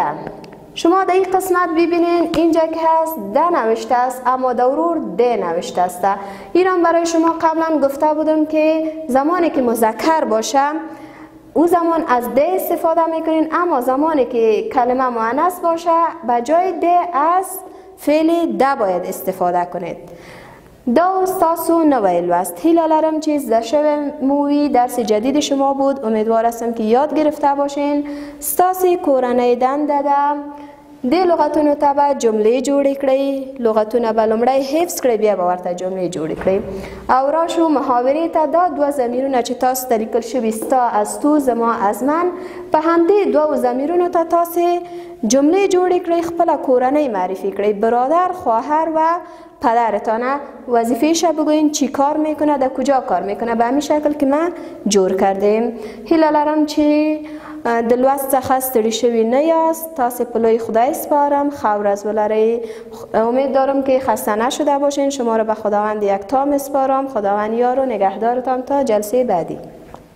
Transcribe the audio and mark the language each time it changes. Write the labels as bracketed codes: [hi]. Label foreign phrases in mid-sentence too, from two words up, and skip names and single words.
[fa] شما در این قسمت ببینین اینجا که هست ده نوشته است، اما دورور ده نوشته است. ایران برای شما قبلا گفته بودم که زمانی که مذکر باشه او زمان از ده استفاده میکنین، اما زمانی که کلمه مؤنث باشه به جای ده از فعل ده باید استفاده کنید. [ps] دا استاسو نوی لوست. هیله لرم چې زده شوی موی [fa] درس جدید شما بود. امیدوار هستم که یاد گرفته باشین. [ps] ستاسې کورنۍ دنده ده د لغتونو ته به جملې جوړې کړئ. لغتونه به لومړی حفظ کړئ، بیا به ورته جملې جوړې کړئ. او راشو محاورې ته. دا 2 ضمیرونه چې تاسو ته لیکل شوي، ستا [fa] از تو، [ps] زما [fa] از من، [ps] په همدې 2 ضمیرونو ته تاسې جملې جوړې کړئ. خپله کورنۍ معرفی کړئ، [fa] برادر، خواهر و پدرتانه. وظیفه‌اش بگوین چی کار میکنه، در کجا کار میکنه. به همین شکل که ما جور کردیم. [ps] هیله لرم چې د لوست څخه ستړي شوي نه یاست. تاسې په لوی خدای سپارم. ښه ورځ ولرئ. [fa] امید دارم که خسته نشده باشین. شما را به خداوند یکتا میسپارم. خداوند یار و نگهدارتان تا جلسه بعدی.